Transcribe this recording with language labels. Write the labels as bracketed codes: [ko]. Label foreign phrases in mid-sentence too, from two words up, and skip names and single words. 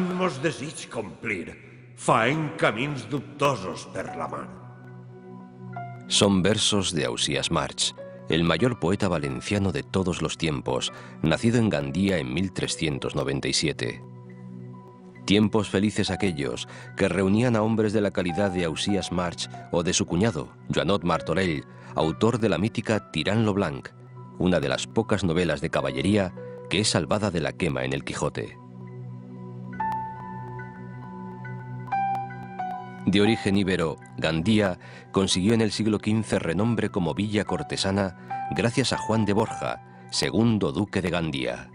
[ca] mos desig complir, faen camins dubtosos per la mar. [es] Son versos de Ausías March, el mayor poeta valenciano de todos los tiempos, nacido en Gandía en 1397. Tiempos felices aquellos que reunían a hombres de la calidad de Ausías March o de su cuñado, Joanot Martorell, autor de la mítica Tirant lo Blanc, una de las pocas novelas de caballería que es salvada de la quema en el Quijote. De origen íbero, Gandía consiguió en el siglo XV renombre como villa cortesana gracias a Juan de Borja, segundo duque de Gandía.